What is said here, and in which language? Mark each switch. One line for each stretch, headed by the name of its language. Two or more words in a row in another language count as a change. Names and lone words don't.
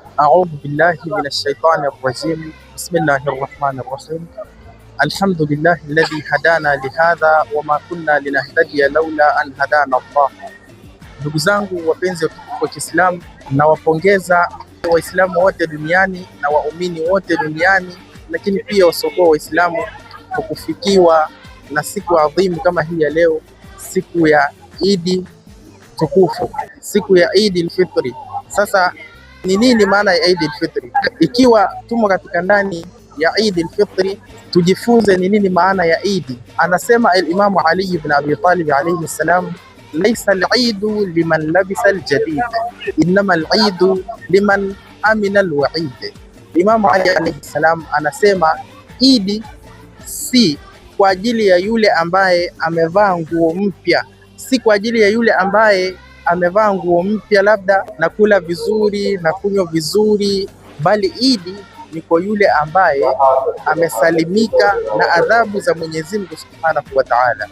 Arabic: أعوذ بالله من الشيطان الرجيم. بسم الله الرحمن الرحيم. الحمد لله الذي هدانا لهذا وما كنا لنهتدي لولا أن هدانا الله.
Swahili: Ndugu zangu wapenzi wa Kiislamu, nawapongeza Waislamu wote duniani na waumini wote duniani, lakini pia wasiokuwa Waislamu kwa kufikiwa na siku adhimu kama hii ya leo, siku ya Idi tukufu, siku ya Idi al-Fitri. Sasa ni nini maana ya Idi al-Fitri? Ikiwa tumo katika ndani ya Idi al-Fitri, tujifunze ni nini maana ya Idi.
Arabic: Anasema الإمام علي بن أبي طالب عليه السلام ليس العيد لمن لبس الجديد إنما العيد لمن أمن الوعيد.
Swahili: Imam Ali
Arabic: عليه السلام
Swahili: anasema Idi si kwa ajili ya yule ambaye amevaa nguo mpya, si kwa ajili ya yule ambaye amevaa nguo mpya labda na kula vizuri na kunywa vizuri, bali Idi ni kwa yule ambaye amesalimika na adhabu za Mwenyezi Mungu
Arabic: سبحانه وتعالى.